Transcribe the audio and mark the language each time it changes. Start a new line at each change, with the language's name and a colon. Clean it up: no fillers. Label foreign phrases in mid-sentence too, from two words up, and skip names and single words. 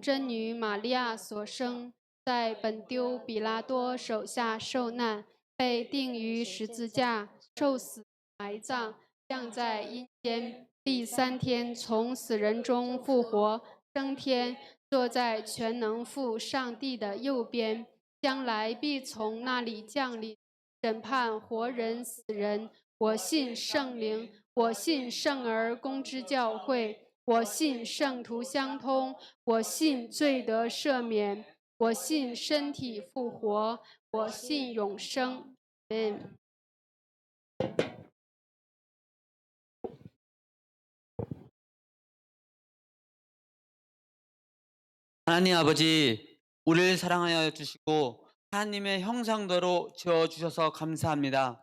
Chinese: 贞女玛利亚所生，在本丢比拉多手下受难，被钉于十字架，受死，埋葬，降在阴间，第三天从死人中复活，升天，坐在全能父上帝的右边，将来必从那里降临，审判活人死人。我信圣灵，我信圣而公之教会，我信圣徒相通，我信罪得赦免，我信身体复活，我信永生。嗯。
Korean: 하나님 아버지, 우리를 사랑하여 주시고 하나님의 형상대로 지어 주셔서 감사합니다.